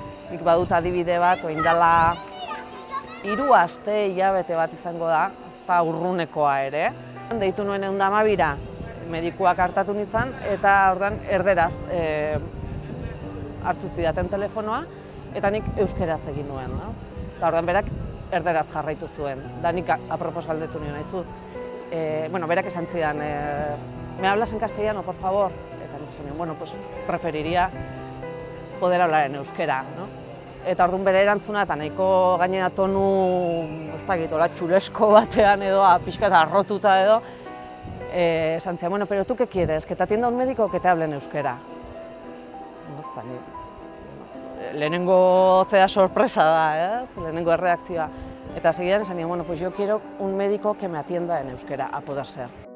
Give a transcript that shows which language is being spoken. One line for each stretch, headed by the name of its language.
Basque: Nik badut adibide bat, orain dela 3 aste hilabete bat izango da, ez da urrunekoa ere. Deitu nuen 112ra, medikuak hartatu nintzen eta ordan erderaz hartu zidaten telefonoa, eta nik euskeraz egin nuen. Eta ordan berak erderaz jarraitu zuen. Da nik apropos galdetu nuen nahizu. Berak esan zidan,
Spanish: ¿me hablas en castellano, por favor?
Basque: Eta nik esan nuen,
Spanish: bueno, pues preferiría poder hablar en euskera.
Basque: Eta orduan bere erantzuna, eta nahiko gainera tonu, ez dakit, txulesko batean edo, pixka eta arrotuta edo, esan zidan,
Spanish: bueno, pero ¿tú qué quieres? ¿Que te atienda un médico o que te hable en euskera?
Basque: Lehenengo zera sorpresa da, lehenengo erreakzioa. Eta segidan esan nion,
Spanish: bueno, pues yo quiero un médico que me atienda en euskera, a poder ser.